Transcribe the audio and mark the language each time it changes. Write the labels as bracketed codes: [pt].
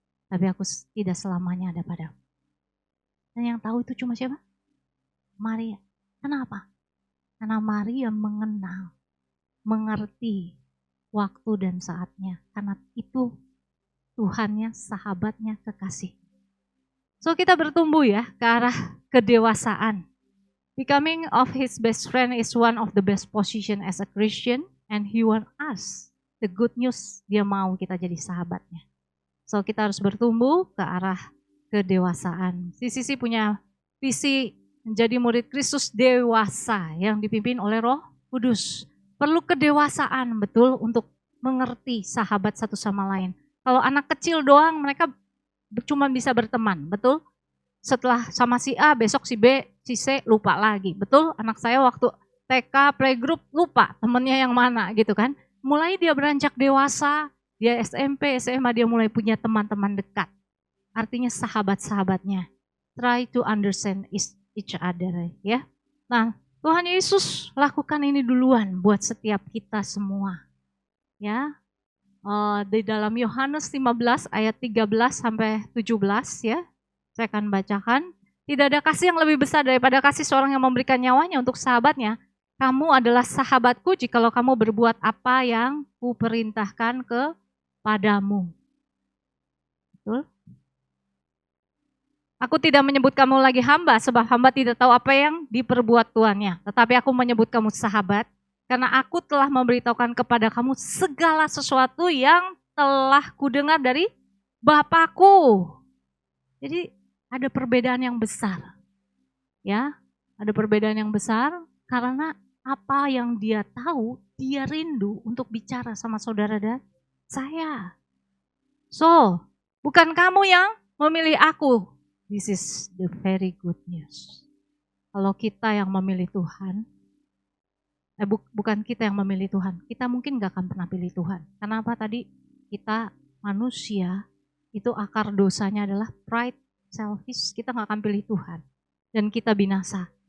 [id] Tapi aku tidak selamanya ada padamu. Dan yang tahu itu cuma siapa? Maria. Kenapa? Karena Maria mengenal, mengerti waktu dan saatnya. Karena itu Tuhannya, sahabatnya, kekasih. So kita bertumbuh ya ke arah kedewasaan. [en] Becoming of his best friend is one of the best position as a Christian, and he want us. The good news, [id] dia mau kita jadi sahabatnya. So kita harus bertumbuh ke arah kedewasaan. Sisi punya visi menjadi murid Kristus dewasa yang dipimpin oleh Roh Kudus. Perlu kedewasaan betul untuk mengerti sahabat satu sama lain. Kalau anak kecil doang mereka cuma bisa berteman, betul? Setelah sama si A, besok si B, si C lupa lagi. Betul? Anak saya waktu TK, playgroup lupa temennya yang mana gitu kan. Mulai dia beranjak dewasa, dia SMP, SMA dia mulai punya teman-teman dekat. Artinya sahabat-sahabatnya. [en] Try to understand each other ya. [id] Nah, Tuhan Yesus lakukan ini duluan buat setiap kita semua. Ya. Di dalam Yohanes 15 ayat 13 sampai 17 ya. Saya akan bacakan. Tidak ada kasih yang lebih besar daripada kasih seorang yang memberikan nyawanya untuk sahabatnya. Kamu adalah sahabatku jikalau kamu berbuat apa yang kuperintahkan kepadamu. Betul? Aku tidak menyebut kamu lagi hamba, sebab hamba tidak tahu apa yang diperbuat tuannya. Tetapi aku menyebut kamu sahabat, karena aku telah memberitahukan kepada kamu segala sesuatu yang telah kudengar dari Bapakku. Jadi ada perbedaan yang besar. Ya, ada perbedaan yang besar karena apa yang dia tahu, dia rindu untuk bicara sama saudara dan saya. So, bukan kamu yang memilih aku. [en] This is the very good news. [id] Kalau kita yang memilih Tuhan, bukan kita yang memilih Tuhan, kita mungkin gak akan pernah pilih Tuhan. Kenapa tadi? Kita manusia, itu akar dosanya adalah pride, selfish, kita gak akan pilih Tuhan. Dan kita binasa.